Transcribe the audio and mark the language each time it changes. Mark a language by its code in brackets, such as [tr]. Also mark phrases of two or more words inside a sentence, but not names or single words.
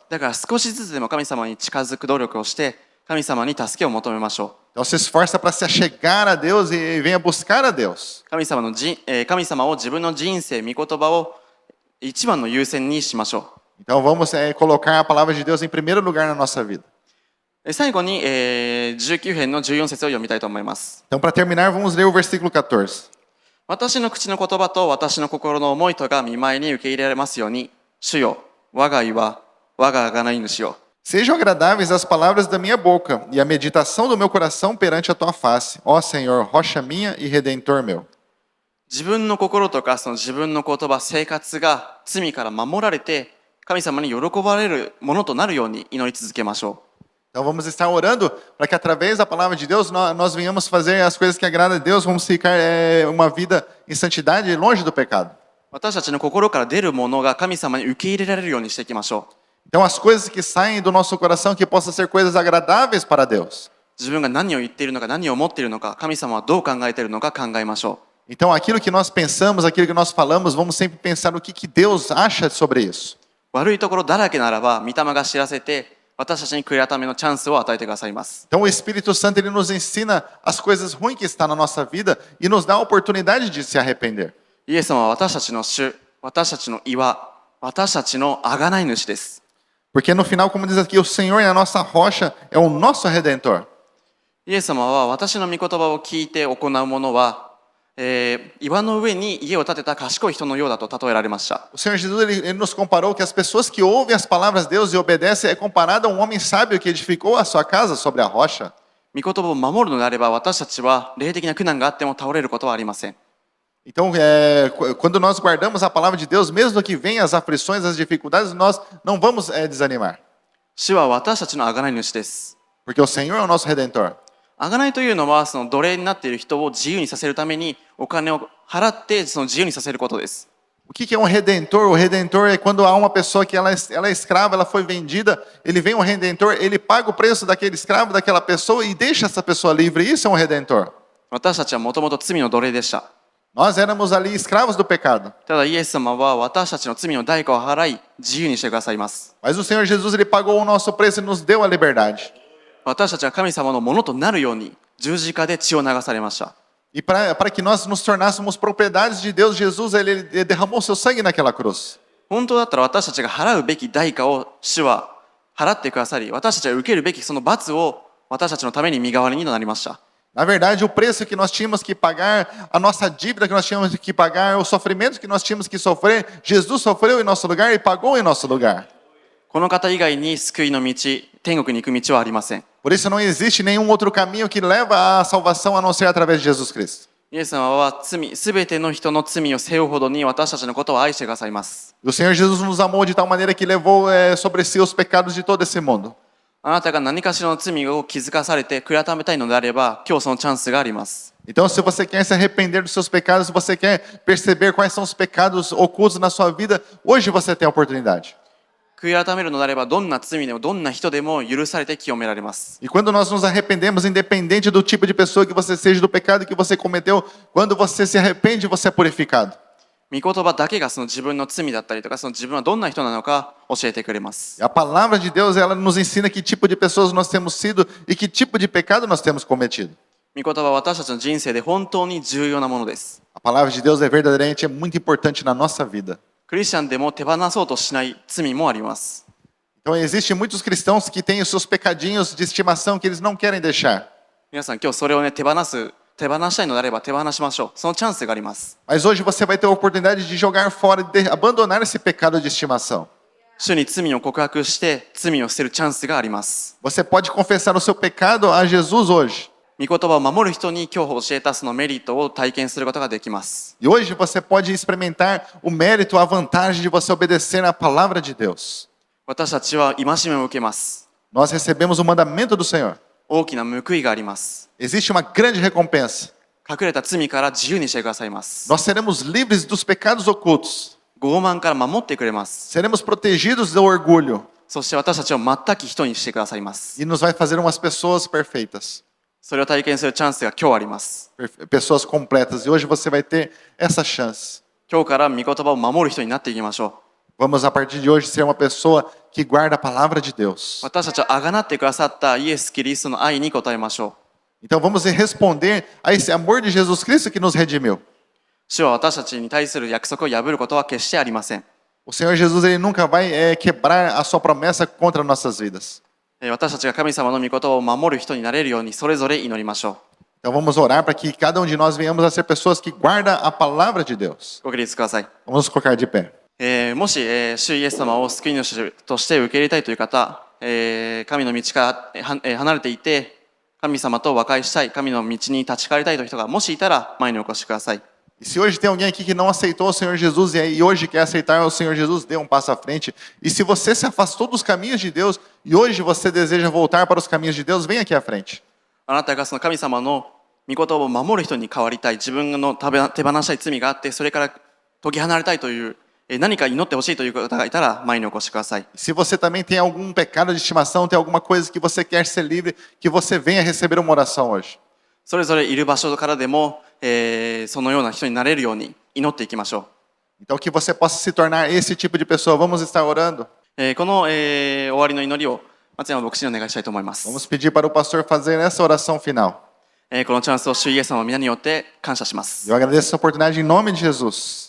[ja] だから少しずつでも神様に近づく努力をして神様に助けを求めましょ [pt] Então se esforça para se achegar a Deus e venha buscar a Deus. [ja] う。神様を自分の人生、御言葉を一番の優先にしましょ [pt] Então vamos colocar a palavra de Deus em primeiro lugar na nossa vida. [ja] う。最後に、19編の14節を読みたいと思います。 [pt] Então para terminar, vamos ler o versículo 14. [ja] 私の口の言葉と私の心の思いとが見舞いに受け入れられますように、主よ、我が岩、我が贖い主よ。 [pt] Sejam agradáveis as palavras da minha boca e a meditação do meu coração perante a tua face, ó Senhor, rocha minha e redentor meu. [ja] 自分の心とかその自分の言葉、生活が罪から守られて神様に喜ばれるものとなるように祈り続けましょう。 [pt] Então vamos estar orando para que através da palavra de Deus nós venhamos fazer as coisas que agradam a Deus, vamos ficar uma vida em santidade longe do pecado. [ja] 私たちの心から出るものが神様に受け入れられるようにしていきましょう。 [pt] Então as coisas que saem do nosso coração que possam ser coisas agradáveis para Deus. [ja] 自分が何を言っているのか、何を思っているのか、神様はどう考えているのか考えましょ [pt] Então aquilo que nós pensamos, aquilo que nós falamos, vamos sempre pensar no que Deus acha sobre isso. [ja] う。悪いところだらけならば、御霊が知らせて、私たちに悔い改めのチャンスを与えてくださいます。 [pt] Então o Espírito Santo ele nos ensina as coisas ruins que estão na nossa vida e nos dá a oportunidade de se arrepender. [ja] イエス様は私たちの主、私たちの岩、私たちの贖い主です。 [pt] Porque no final, como diz aqui, o Senhor é a nossa rocha, é o nosso Redentor. [ja] イエス様は私の御言葉を聞いて行うものは、岩の上に家を建てた賢い人のようだと例えられました。 [pt] O Senhor Jesus ele nos comparou que as pessoas que ouvem as palavras de Deus e obedecem é comparado a um homem sábio que edificou a sua casa sobre a rocha. [ja] 御言葉を守るのであれば私たちは霊的な苦難があっても倒れることはありません。 [pt] Então, quando nós guardamos a palavra de Deus, mesmo que venham as aflições, as dificuldades, nós não vamos desanimar. [ja] 主は私たちの贖い主です。 [pt] Porque o Senhor é o nosso Redentor. [ja] 贖いというのはその奴隷になっている人を自由にさせるためにお金を払ってその自由にさせることです。 [pt] O que é um Redentor? O Redentor é quando há uma pessoa que ela é escrava, ela foi vendida, ele vem um Redentor, ele paga o preço daquele escravo, daquela pessoa e deixa essa pessoa livre. Isso é um Redentor. [ja] 私たちはもともと罪の奴隷でした。 [pt] Nós éramos ali escravos do pecado. [ja] ただイエス様は私たちの罪の代価を払い自由にしてくださいます。 [pt] Mas o Senhor Jesus ele pagou o nosso preço e nos deu a liberdade. [ja] 私たちは神様のものとなるように十字架で血を流されました。 [pt] E para que nós nos tornássemos propriedades de Deus, Jesus ele derramou seu sangue naquela cruz. [ja] 本当だったら私たちが払うべき代価を主は払ってくださり、私たちは受けるべきその罰を私たちのために身代わりになりました。 [pt] Na verdade, o preço que nós tínhamos que pagar, a nossa dívida que nós tínhamos que pagar, o sofrimento que nós tínhamos que sofrer, Jesus sofreu em nosso lugar e pagou em nosso lugar. [ja] この方以外に救いの道、天国に行く道はありません。 [pt] Por isso não existe nenhum outro caminho que leva à salvação a não ser através de Jesus Cristo. [ja] イエス様はすべての人の罪を背負うほどに私たちのことを愛してくださいます。 [pt] O Senhor Jesus nos amou de tal maneira que levou sobre si os pecados de todo esse mundo. [ja] あなたが何かしらの罪を気づかされて悔い改めたいのであれば、今日そのチャンスがあります。 [pt] Então, se você quer se arrepender dos seus pecados, se você quer perceber quais são os pecados ocultos na sua vida, hoje você tem a oportunidade. [ja] 悔い改めるのであれば、どんな罪でもどんな人でも許されて清められます。 [pt] E quando nós nos arrependemos, independente do tipo de pessoa que você seja, do pecado que você cometeu, quando você se arrepende, você é purificado. [ja] 御言葉だけがその自分の罪だったりとか、その自分はどんな人なのか教えてくれます。 [pt] A palavra de Deus, ela nos ensina que tipo de pessoas nós temos sido e que tipo de pecado nós temos cometido. [ja] 御言葉は私たちの人生で本当に重要なものです。 [pt] A palavra de Deus é verdadeiramente é muito importante na nossa vida. [ja] クリスチャンでも手放そうとしない罪もあります。 [pt] Então, existem muitos cristãos que têm os seus pecadinhos de estimação que eles não querem deixar. [ja] 皆さん今日それをね手放したいのであれば手放しましょう。そのチャンスがあります。 [pt] Mas hoje você vai ter a oportunidade de jogar fora, de abandonar esse pecado de estimação. [ja] 主に罪を告白して罪を捨てるチャンスがあります。 [pt] Você pode confessar o seu pecado a Jesus hoje. [ja] 御言葉を守る人に今日教えたそのメリットを体験することができます。 [pt] E hoje você pode experimentar o mérito, a vantagem de você obedecer à palavra de Deus. [ja] 私たちは戒めを受けます。 [pt] Nós recebemos o mandamento do Senhor. [ja] 大きな報いがあります。 [pt] Existe uma grande recompensa. [ja] 隠れた罪から自由にしてくださいます。 [pt] Nós seremos livres dos pecados ocultos. [ja] 傲慢から守ってくれます。 [pt] Seremos protegidos do orgulho. [ja] そして私たちを全く人にしてくださいます。 [pt] E nos vai fazer umas pessoas perfeitas. [ja] それを体験するチャンスが今日あります。 [pt] Pessoas completas. E hoje você vai ter essa chance. [ja] 今日から御言葉を守る人になっていきましょ [pt] Vamos, a partir de hoje, ser uma pessoa que guarda a palavra de [ja] う。 [pt] Deus. [ja] 私たちをあがなってくださったイエス・キリストの愛に応えましょう。 [pt] Então vamos responder a esse amor de Jesus Cristo que nos redimiu. [ja] 主は私たちに対する約束を破ることは決してありません。 [pt] O Senhor Jesus, ele nunca vai quebrar a sua promessa contra nossas vidas. [ja] 私たちが神様の御言葉を守る人になれるようにそれぞれ祈りましょ [pt] Então vamos orar para que cada um de nós venhamos a ser pessoas que guardam a palavra de Deus. [ja] う。ご起立ください。 [pt] Vamos nos colocar de pé. [ja] もし、主イエス様を救い主として受け入れたいという方、神の道から離れていて、神様と和解したい、神の道に立ち返りたいという人がもしいたら前にお越しください。 [pt] E se hoje tem alguém aqui que não aceitou o Senhor Jesus e hoje quer aceitar o Senhor Jesus, dê um passo à frente. E se você se afastou dos caminhos de Deus e hoje você deseja voltar para os caminhos de Deus, vem aqui à frente. [ja] あなたがその神様の御言葉を守る人に変わりたい、自分の手放したい罪があって、それから解き離れたいという、何か祈ってほしいという方がいたら前にお越しください。 [pt] Se você também tem algum pecado de estimação, tem alguma coisa que você quer ser livre, que você venha receber uma oração hoje. [ja] それぞれいる場所からでも、そのような人になれるように祈っていきましょ [pt] Então que você possa se tornar esse tipo de pessoa. Vamos estar orando. [ja] う。この、終わりの祈りを松山牧師にお願いしたいと思います。 [pt] Vamos pedir para o pastor fazer essa oração final. [ja] このチャンスを主イエス様の皆によって感謝します。 [pt] Eu agradeço essa oportunidade em nome de Jesus.